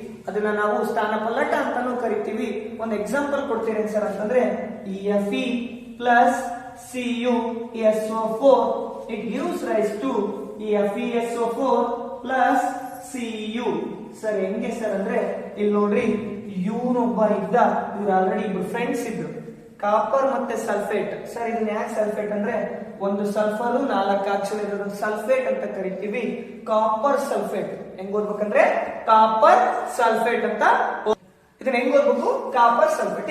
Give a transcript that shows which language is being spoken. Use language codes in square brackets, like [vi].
[kn] ಅದನ್ನ ನಾವು ಸ್ಥಾನ ಪಲ್ಲಟ ಅಂತಾನೂ ಕರಿತೀವಿ. ಒಂದು ಎಕ್ಸಾಂಪಲ್ ಕೊಡ್ತೀರಿ ಸರ್ ಅಂತಂದ್ರೆ, [en] Fe plus CuSO4 it gives rise to FeSO4 plus Cu. [kn] Sir ಹೆಂಗೆ ಸರ್ ಅಂದ್ರೆ, ಇಲ್ಲಿ ನೋಡ್ರಿ, ಇವನೊಬ್ಬ ಇದ್ದ, ಇವ್ರು ಆಲ್ರೆಡಿ ಇಬ್ರು ಫ್ರೆಂಡ್ಸ್ ಇದ್ರು, ಕಾಪರ್ ಮತ್ತೆ ಸಲ್ಫೇಟ್. ಸರ್ ಇದನ್ನ ಯಾಕೆ ಸಲ್ಫೇಟ್ ಅಂದ್ರೆ, ಒಂದು ಸಲ್ಫರ್ 4 ಆಕ್ಸಿಜನ್ ಇರೋದು ಸಲ್ಫೇಟ್ ಅಂತ ಕರಿತೀವಿ. ಕಾಪರ್ ಸಲ್ಫೇಟ್ ಹೆಂಗ್ ಓದ್ಬೇಕಂದ್ರೆ ಕಾಪರ್ ಸಲ್ಫೇಟ್ ಅಂತ. ಇದನ್ನ ಹೆಂಗ್ ಓದ್ಬೇಕು? Copper sulphate.